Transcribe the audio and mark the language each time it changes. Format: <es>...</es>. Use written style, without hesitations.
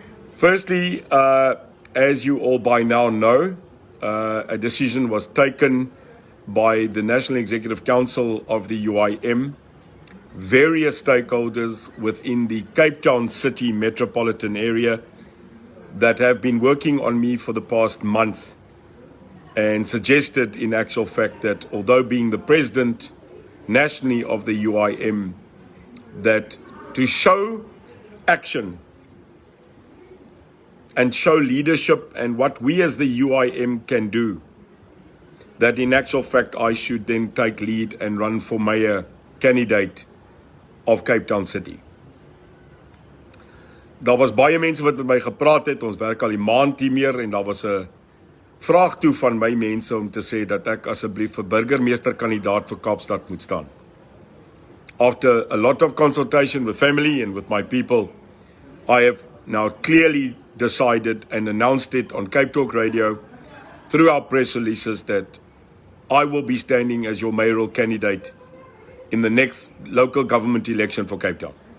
<en>Firstly, as you all by now know, a decision was taken by the National Executive Council of the UIM, various stakeholders within the Cape Town City metropolitan area that have been working on me for the past month and suggested in actual fact that although being the president nationally of the UIM, that to show action and show leadership and what we as the UIM can do, that in actual fact I should then take lead and run for mayor candidate of Cape Town City.</en> <af>Daar was baie mense wat met my gepraat het, ons werk al die maand hiermee en daar was 'n vraag toe van my mense om te sê dat ek asseblief vir burgemeesterkandidaat vir Kaapstad moet staan.</af> <en>After a lot of consultation with family and with my people, I have now clearly decided and announced it on Cape Talk Radio through our press releases that I will be standing as your mayoral candidate in the next local government election for Cape Town.</en>